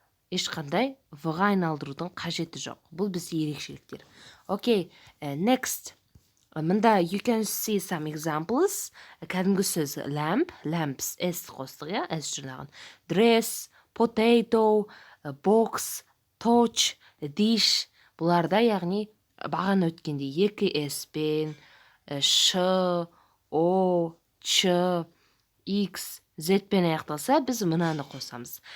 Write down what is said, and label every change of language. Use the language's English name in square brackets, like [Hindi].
[Kazakh] Ешқандай V-ға айналдырудың қажеті жоқ. Бұл бізде ерекшеліктер. [English] Okay, next. [Kazakh] Мында [English] you can see some examples. [Kazakh] Кәдімгі сөз lamp, lamps, S қостық, я? [English] S [Kazakh] жұрнағын. [English] Dress, potato, box, touch, dish. [Kazakh] Бұларда, яғни, бағана өткенде 2S-пен, Ш, О, Ч, X, Z-пен аяқталса, біз мынаны қосамыз.